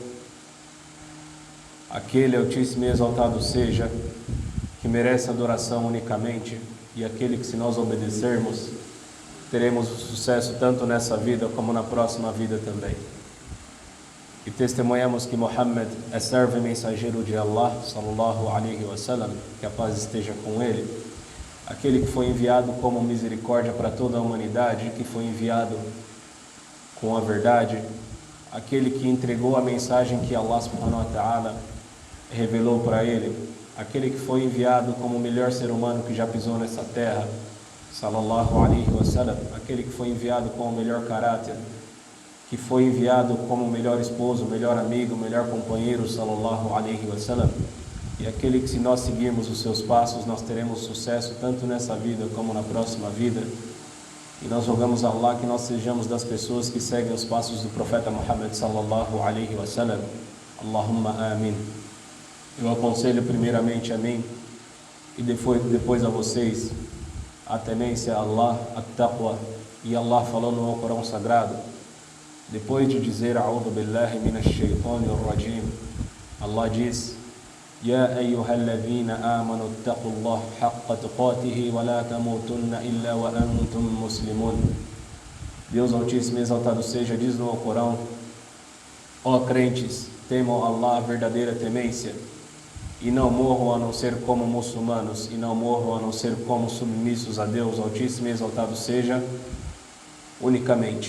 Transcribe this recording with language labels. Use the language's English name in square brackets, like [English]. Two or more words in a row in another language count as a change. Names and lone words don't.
[Portuguese] aquele altíssimo e exaltado seja, que merece adoração unicamente, e aquele que, se nós obedecermos, teremos sucesso tanto nessa vida como na próxima vida também. E testemunhamos que Muhammad é servo e mensageiro de Allah, [Arabic] صلى الله عليه وسلم, [Portuguese] que a paz esteja com ele, aquele que foi enviado como misericórdia para toda a humanidade, que foi enviado com a verdade, aquele que entregou a mensagem que [Arabic] الله سبحانه وتعالى [Portuguese] revelou para ele, aquele que foi enviado como o melhor ser humano que já pisou nessa terra, [Arabic] صلى الله عليه وسلم, [Portuguese] aquele que foi enviado com o melhor caráter, que foi enviado como o melhor esposo, o melhor amigo, o melhor companheiro, [Arabic] صلى الله عليه وسلم, [Portuguese] e aquele que, se nós seguirmos os seus passos, nós teremos sucesso tanto nessa vida como na próxima vida. E nós rogamos a Allah que nós sejamos das pessoas que seguem os passos do profeta Muhammad [Arabic] صلى الله عليه وسلم. اللهم آمين. [Portuguese] Eu aconselho primeiramente a mim e depois a vocês a temência a Allah, a taqwa. E Allah falou no Alcorão Sagrado, depois de dizer [Arabic] أعوذ بالله من الشيطان الرجيم, [Portuguese] Allah diz: [Arabic] يا أيها الذين آمنوا اتقوا الله حق تقاته ولا تموتن إلا وأنتم مسلمون. [Portuguese] Deus Altíssimo e Exaltado seja, diz no Alcorão: ó crentes, temam Allah a verdadeira temência e não morram a não ser como muçulmanos, e não morram a não ser como submissos a Deus Altíssimo e Exaltado seja unicamente.